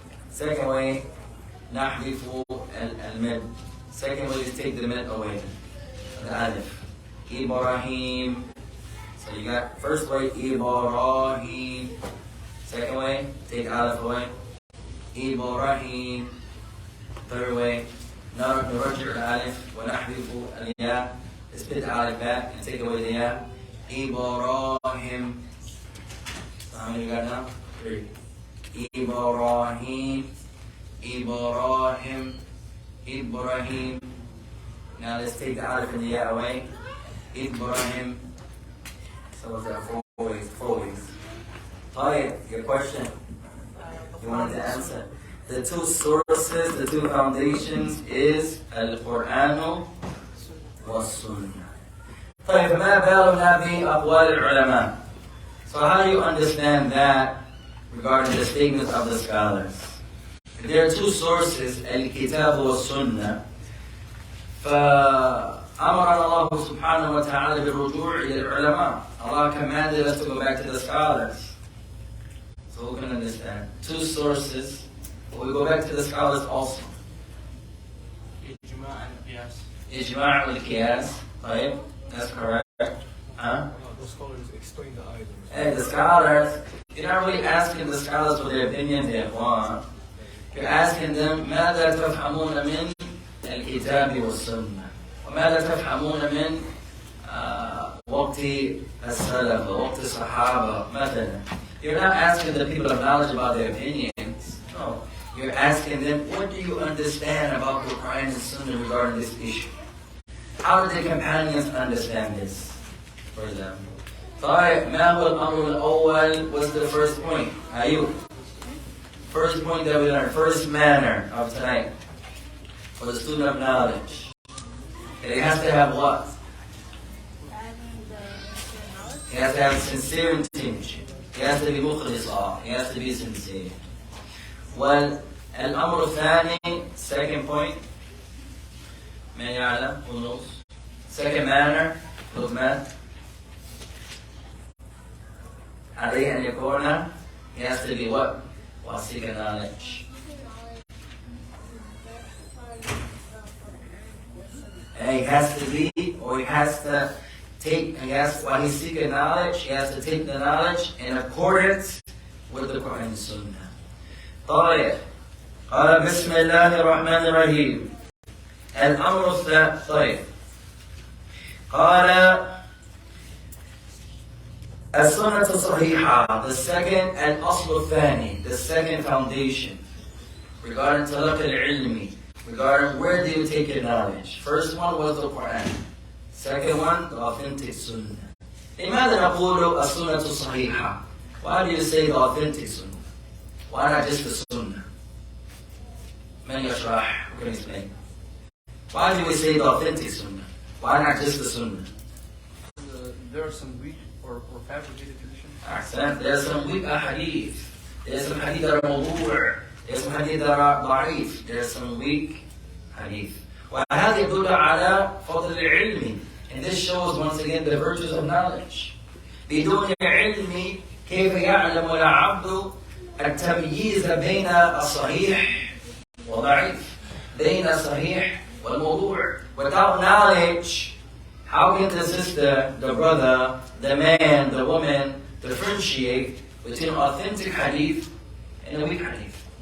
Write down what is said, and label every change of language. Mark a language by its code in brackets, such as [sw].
[en] Second way, [ar] نحذف [en] al-Mid. Second way is take the Mid away. The Alif. Ibrahim. So you got first way, Ibrahim. Second way, take Alif away. Ibrahim. Third way, [ar] نرجع الألف ونحذف الياء. [en] Split the Alif back and take away the Ya. Ibrahim. So how many you got now? 3. Ibrahim. Ibrahim. Ibrahim. Now let's take the Alif and the Ya away. Ibrahim. So what's that? 4 ways. 4 ways. طيب, your question. You wanted to answer. The 2 sources, the 2 foundations is Al-Quran was-Sunnah. [ar] طيب, فما بالنا بأقوال العلماء. [en] So how do you understand that regarding the statements of the scholars? If there are 2 sources, Al-Kitab was-Sunnah, [ar] فأمرنا الله سبحانه وتعالى بالرجوع إلى العلماء. [en] Allah commanded us to go back to the scholars. So who can understand? 2 sources, but we go back to the scholars also. Ijma' and Qiyas. Ijma' wal-Qiyas. Right? That's correct. Huh? The scholars explain the items. And the scholars, you're not really asking the scholars for their opinion they want. You're asking them, [ar] ماذا تفهمون من الكتاب والسنة؟ وماذا تفهمون من وقت السلف ووقت الصحابة مثلا? [en] You're not asking the people of knowledge about their opinions. No. You're asking them, what do you understand about the Quran and Sunnah regarding this issue? How did the companions understand this? For example. [ar] طيب, ما هو الأمر الأول [en] was the first point. Ayub. First point that we learned, first manner of tonight. for the student of knowledge. And he has to have what? He has to have sincere intention. He has to be مخلص. He has to be sincere. [ar] والأمر الثاني, [en] second point, [ar] من يعلم ونص. [en] Second manner, لقمان. [ar] عليه أن يكون, [en] he has to be what? واسع knowledge. And he has to be, or he has to take, while he's seeking knowledge, he has to take the knowledge in accordance with the Quran and Sunnah. [ar] طيب. قال بسم الله الرحمن الرحيم. الأمر الثاني. طيب. قال السنة الصحيحة. [en] The second [ar] الأصل الثاني. [en] The second foundation. Regarding [ar] تلقي العلمي. [en] Regarding where do you take your knowledge. First one was the Quran. Second one, the authentic Sunnah. [ar] لماذا نقول السنة الصحيحة? [en] Why do you say the authentic Sunnah? Why not just the Sunnah? [ar] من يشرح? [en] Who can explain? Why do we say the authentic Sunnah? Why not just the Sunnah? There are some weak or fabricated traditions. [ar] أحسن. [en] There are some weak ahadith. There are some hadith that are موضوع. There are some hadith that are ضعيف. There are some weak hadith. [ar] وهذا يدل على فضل العلم. [en] And this shows once again the virtues of knowledge. [ar] بدون علم كيف يعلم العبد التمييز بين الصحيح والضعيف، بين الصحيح والموضوع. [en] Without knowledge, how can the sister, the brother, the man, the woman differentiate between authentic hadith and a weak hadith?